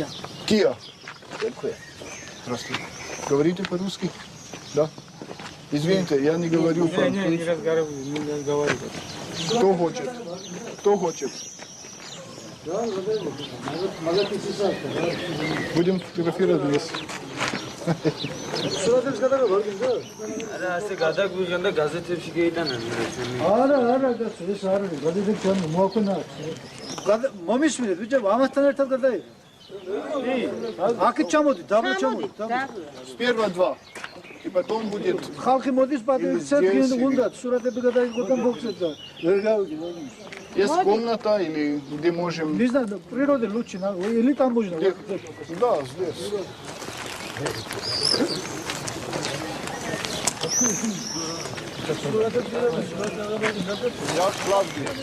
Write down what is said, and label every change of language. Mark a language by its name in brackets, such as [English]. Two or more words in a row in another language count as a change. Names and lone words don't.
[Russian] Кия. Здравствуйте. Говорите по-русски? Да? Извините, я не говорю по-русски. Не разговариваю. Кто хочет? Кто хочет? Будем фотографировать вместе. [Georgian] მომისმინეთ ბიჭო, ამასთან ერთად გადაი. აქეთ ჩამოდი, დაბლა ჩამოდი. [Russian] Сперва 2. И потом будет... [Georgian] ხალხი მოდის პატრიციად უნდა სურათები გადაიღოთ ბოქსეთ და ვერ გავიგე. [Russian] Есть комната или где можем... Не знаю, природа лучше, или там можно. Да, здесь. Я Клавдий.